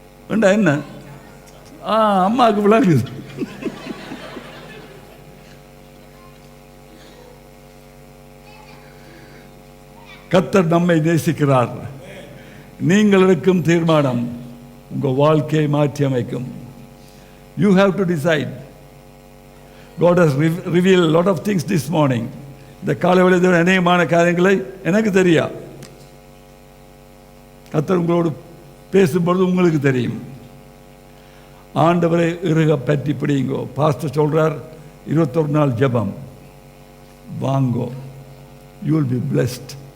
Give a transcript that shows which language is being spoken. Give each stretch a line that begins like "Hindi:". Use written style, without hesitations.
Tamil: என்ன அம்மாவுக்கு விளங்குது. கர்த்தர் நம்மை நேசிக்கிறார். நீங்கள் எடுக்கும் தீர்மானம் உங்கள் வாழ்க்கையை மாற்றி அமைக்கும்.
English: You have to decide. God has revealed a lot of things this morning.
Tamil: இந்த காலை வேளையில் அநேகமான காரியங்களை எனக்கு தெரியா, கர்த்தர் உங்களோடு பேசும்பொழுது உங்களுக்கு தெரியும். ஆண்டவரை இறுக பற்றி பிடிங்கோ. பாஸ்டர் சொல்றார் 21 நாள் ஜெபம் வாங்கோ,
English: You will be blessed.